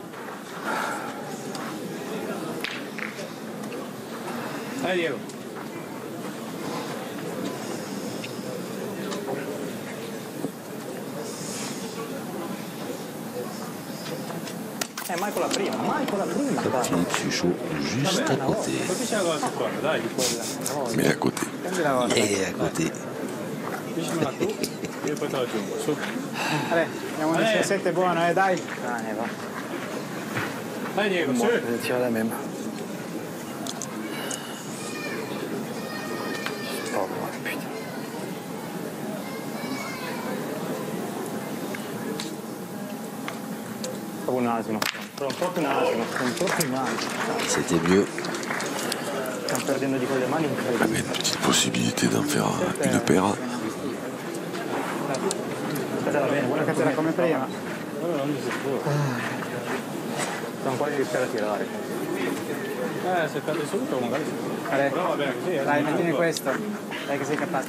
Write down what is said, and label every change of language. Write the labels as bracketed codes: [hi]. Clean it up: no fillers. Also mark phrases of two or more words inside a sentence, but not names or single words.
[fr] Allez, Diego. [it] Michael la prima. [fr] Comme Philippe Suchot, juste à côté. [it] Colpisci la cosa sul corno, dai. [fr] Mais à côté. [it] Prendi la volta. [fr] Et à côté. [it] Colpiscimela tu, io poi te la aggiungo. Su. Ale, abbiamo un 17 buono, dai. Ah, ne va. Dai, Diego, su. [fr] Je tire la même. Oh, putain. [it] proprio un asino. Proprio un asino. Proprio un asino. [fr] C'était mieux. [it] Stiamo perdendo di quelle mani [fr] Il y [it] incredibili. [fr] avait une petite possibilité d'en faire une paire. [it] Aspetta, va bene, buona Era come prima. Sta un po' di iniziare a tirare. Se perdi subito magari. Però va bene così. Dai, mettimi questo. Dai che sei capace.